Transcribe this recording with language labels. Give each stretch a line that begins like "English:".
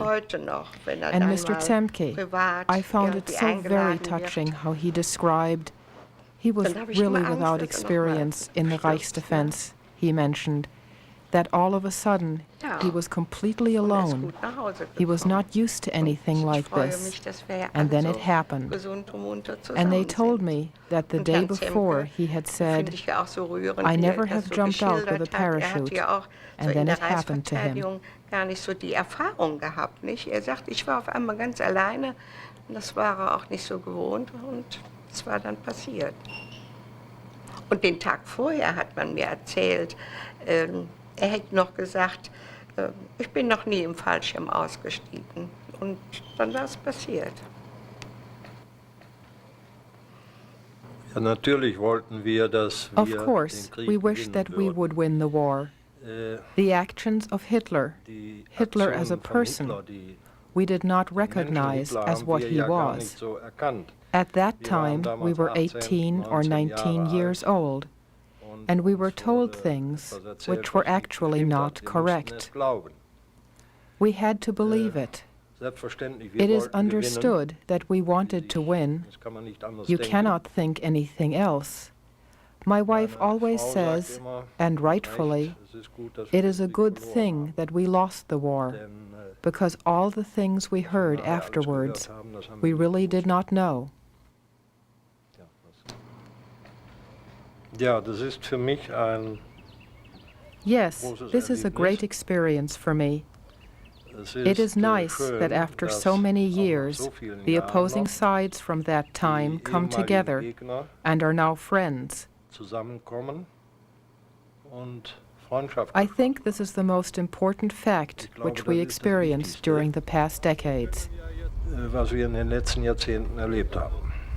English: And Mr. Zemke, I found it so very touching how he described, he was really without experience in the Reichsdefense, he mentioned, that all of a sudden he was completely alone. He was not used to anything like this. And then it happened. And they told me that the day before he had said, "I never have jumped out with a parachute." And then it happened to him.
German: Gar nicht so die Erfahrung gehabt, nicht? Sagt, ich war auf einmal ganz alleine und das war auch nicht so gewohnt und es war dann passiert. Und den Tag vorher hat man mir erzählt, hätte noch gesagt, ich bin noch nie im Fallschirm ausgestiegen. Und dann war es passiert. Ja, natürlich wollten wir, dass wir
English: Of course, we wished that we would win the war. The actions of Hitler, Hitler as a person, we did not recognize as what he was. At that time, we were 18 or 19 years old, and we were told things which were actually not correct. We had to believe it. It is understood that we wanted to win. You cannot think anything else. My wife always says, and rightfully, it is a good thing that we lost the war, because all the things we heard afterwards, we really did not know.
German: Ja, das ist für mich ein
English: Yes, this is a great experience for me. It is nice that after so many years, the opposing sides from that time come together and are now friends.
German: zusammenkommen und Freundschaft.
English: I think this is the most important fact which we experienced during the past decades.
German: Was wir in den letzten Jahrzehnten erlebt haben.